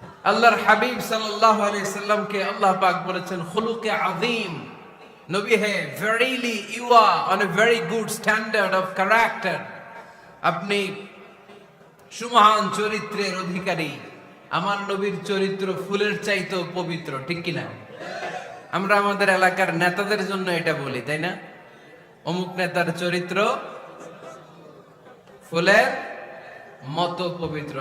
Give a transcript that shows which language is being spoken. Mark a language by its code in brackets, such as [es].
[bn] আল্লাহর হাবিব সাল্লাল্লাহু আলাইহি সাল্লামকে আল্লাহ পাক বলেছেন খুলুকে আযীম। নবী হে, [en] verily you are on a very good standard of character. [bn] আপনি সুমহান চরিত্রের অধিকারী। আমার নবীর চরিত্র ফুলের চাইতেও পবিত্র, ঠিক কিনা? আমরা আমাদের এলাকার নেতাদের জন্য এটা বলি, তাই না? অমুক নেতার চরিত্র ফুলের মতো পবিত্র।